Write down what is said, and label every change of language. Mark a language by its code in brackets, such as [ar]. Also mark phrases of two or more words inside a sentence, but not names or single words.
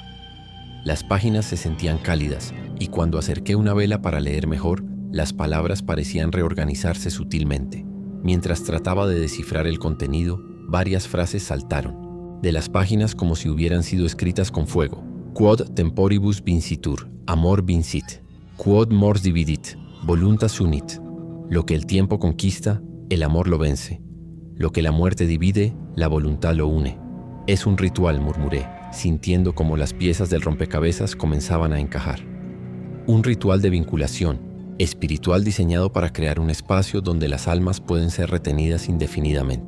[es] Las páginas se sentían cálidas, y cuando acerqué una vela para leer mejor, las palabras parecían reorganizarse sutilmente. Mientras trataba de descifrar el contenido, varias frases saltaron de las páginas como si hubieran sido escritas con fuego. [la] Quod temporibus vincitur, amor vincit. Quod mors dividit, voluntas unit. [es] Lo que el tiempo conquista, el amor lo vence. Lo que la muerte divide, la voluntad lo une. Es un ritual, murmuré, sintiendo como las piezas del rompecabezas comenzaban a encajar. Un ritual de vinculación, espiritual diseñado para crear un espacio donde las almas pueden ser retenidas indefinidamente.